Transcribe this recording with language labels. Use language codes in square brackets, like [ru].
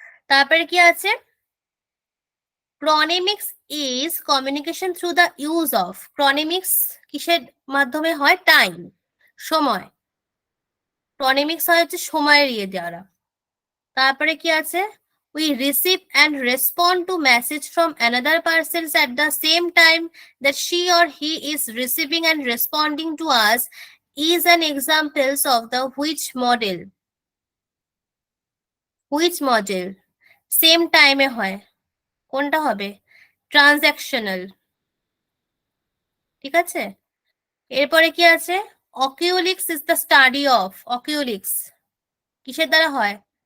[bn] তারপরে কি আছে? [en] Chronemics is communication through the use of. [bn] Chronemics কিসের মাধ্যমে হয়? টাইম, সময়। ক্রোনেমিক্স হয় হচ্ছে সময়ের ইয়ে দ্বারা। তারপরে কি আছে? [en] We receive and respond to message from another person at the same time that she or he is receiving and responding to us is an examples of the which model? Which model? [bn] Same time এ হয়, কোনটা হবে? Transactional. ঠিক আছে, এরপরে কি আছে? [en] Oculesics is the study of. [bn] অকিউলিক্স কিসের দ্বারা হয়?